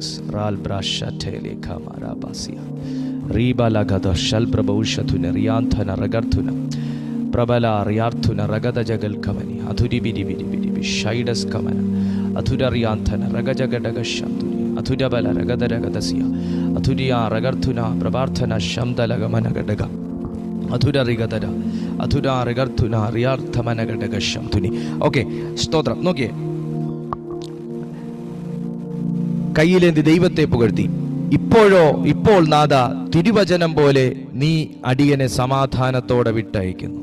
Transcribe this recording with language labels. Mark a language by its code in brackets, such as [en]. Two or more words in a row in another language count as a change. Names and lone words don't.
[ml] Ral brashatele kamara basia riba lagada shal prabhushathuna riyanthana ragarthuna prabala riyarthuna ragada jagal kamani athuri bidi bidi bidi shaidas kamana athura riyanthana ragajagadaga shamtuni athura bala ragada ragadasia athuriya ragarthuna prabarthana shamdala gamana gadaga ഓക്കെ, സ്തോത്രം. നോക്കിയേ, കയ്യിലേന്തി ദൈവത്തെ പുകഴ്ത്തി. ഇപ്പോൾ നാഥ തിരുവചനം പോലെ നീ അടിയനെ സമാധാനത്തോടെ വിട്ടയക്കുന്നു.